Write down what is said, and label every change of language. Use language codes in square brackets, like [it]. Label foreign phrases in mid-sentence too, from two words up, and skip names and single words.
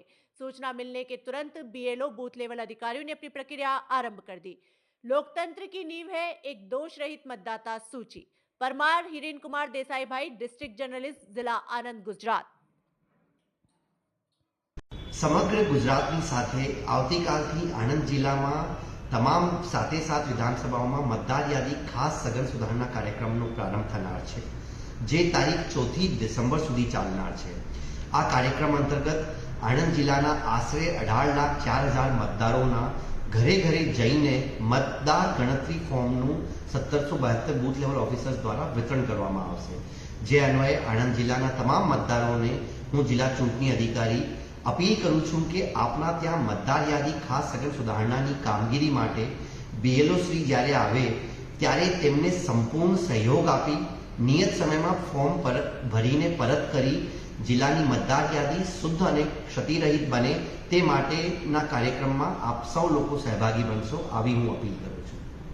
[hi] सूचना मिलने के तुरंत बीएलओ [en] booth level [hi] अधिकारियों ने अपनी प्रक्रिया आरंभ कर दी। लोकतंत्र की नींव है एक दोष रहित मतदाता सूची। परमार हिरेन कुमार देसाई भाई, [en] District Journalist, [hi] जिला आनंद, गुजरात। [gu] સમગ્ર ગુજરાતની સાથે આવતીકાલથી આણંદ જિલ્લામાં તમામ સાથે સાત વિધાનસભાઓમાં મતદાર યાદી ખાસ સઘન સુધારણા કાર્યક્રમનો પ્રારંભ થનાર છે, જે તારીખ 4 ડિસેમ્બર સુધી ચાલનાર છે। આ કાર્યક્રમ અંતર્ગત આણંદ જિલ્લાના આશરે 18,04,000 મતદારોના ઘરે ઘરે જઈને મતદાર ગણતરી ફોર્મનું 1772 [en] booth level officers [gu] દ્વારા વિતરણ કરવામાં આવશે। જે અન્વયે આણંદ જિલ્લાના તમામ મતદારોને હું જિલ્લા ચૂંટણી અધિકારી અપીલ કરું છું કે આપના ત્યાં મતદાર યાદી ખાસ સઘન સુધારણાની કામગીરી માટે બીએલઓ શ્રી જ્યારે આવે ત્યારે તેમને સંપૂર્ણ સહયોગ આપી નિયત સમયમાં ફોર્મ ભરીને પરત કરી જિલ્લાની મતદાર યાદી શુદ્ધ અને ક્ષતિરહિત બને તે માટેના કાર્યક્રમમાં આપ સૌ લોકો સહભાગી બનશો, આવી હું અપીલ કરું છું।